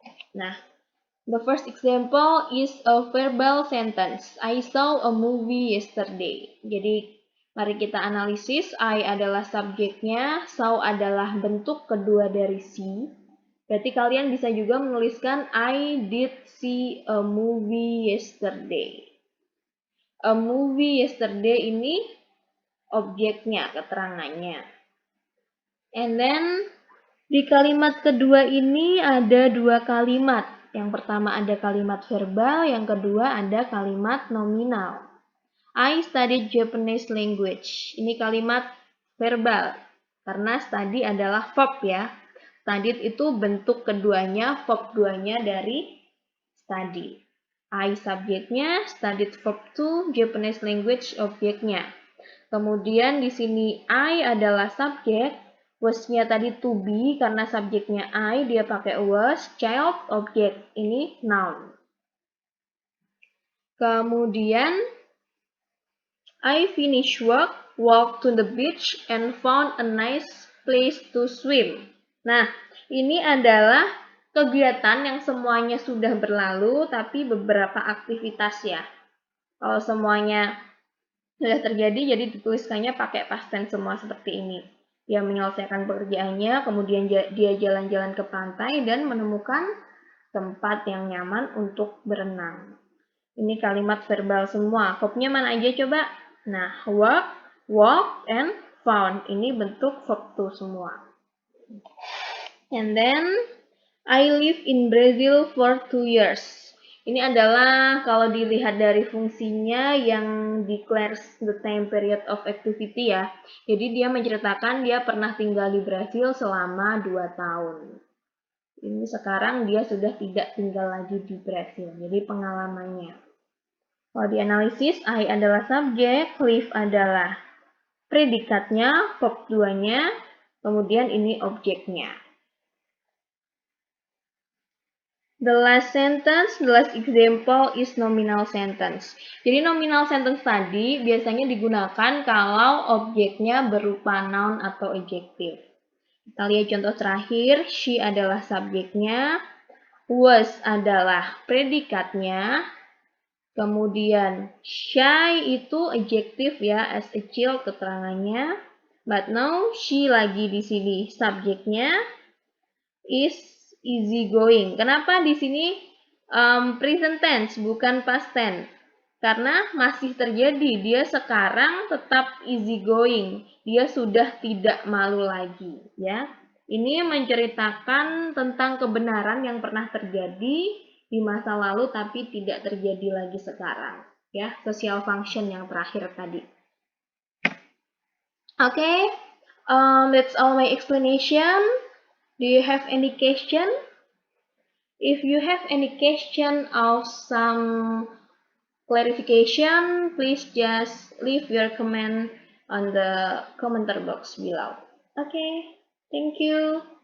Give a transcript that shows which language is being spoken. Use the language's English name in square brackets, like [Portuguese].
[English] Nah, the first example is a verbal sentence. I saw a movie yesterday. [Indonesian] Jadi, mari kita analisis. I adalah subjeknya, saw adalah bentuk kedua dari see. Berarti kalian bisa juga menuliskan [English] I did see a movie yesterday. [Indonesian] A movie yesterday ini objeknya, keterangannya. And then, di kalimat kedua ini ada dua kalimat. Yang pertama ada kalimat verbal, yang kedua ada kalimat nominal. [English] I studied Japanese language. [Indonesian] Ini kalimat verbal, karena study adalah verb ya. Studied itu bentuk keduanya, verb duanya dari study. I subjeknya, studied verb to, Japanese language objeknya. Kemudian di sini I adalah subjek, was-nya tadi to be karena subjeknya I, dia pakai was, child objek, ini noun. [English] Kemudian I finished work, walked to the beach, and found a nice place to swim. [Indonesian] Nah, ini adalah kegiatan yang semuanya sudah berlalu, tapi beberapa aktivitas ya. Kalau semuanya sudah terjadi, jadi dituliskannya pakai past tense semua seperti ini. Dia menyelesaikan pekerjaannya, kemudian dia jalan-jalan ke pantai dan menemukan tempat yang nyaman untuk berenang. Ini kalimat verbal semua. Verbnya mana aja coba? Nah, work, walk, and found. Ini bentuk verb to semua. [English] And then, I live in Brazil for 2 years. [Indonesian] Ini adalah kalau dilihat dari fungsinya yang [English] declares the time period of activity [Indonesian] ya. Jadi dia menceritakan dia pernah tinggal di Brasil selama 2 tahun. Ini sekarang dia sudah tidak tinggal lagi di Brasil. Jadi pengalamannya. Kalau dianalisis, I adalah subjek, live adalah predikatnya, verb 2-nya, kemudian ini objeknya. [English] The last sentence, the last example is nominal sentence. [Indonesian] Jadi nominal sentence tadi biasanya digunakan kalau objeknya berupa noun atau adjective. Kita lihat contoh terakhir, she adalah subjeknya, was adalah predikatnya, kemudian shy itu adjective ya, as a child keterangannya, but now she lagi di sini subjeknya, is easy going. Kenapa di sini present tense bukan past tense? Karena masih terjadi, dia sekarang tetap easy going. Dia sudah tidak malu lagi, ya. Ini menceritakan tentang kebenaran yang pernah terjadi di masa lalu tapi tidak terjadi lagi sekarang, ya. Social function yang terakhir tadi. [English] Okay, that's all my explanation. Do you have any question? If you have any question or some clarification, please just leave your comment on the commenter box below. Okay, thank you.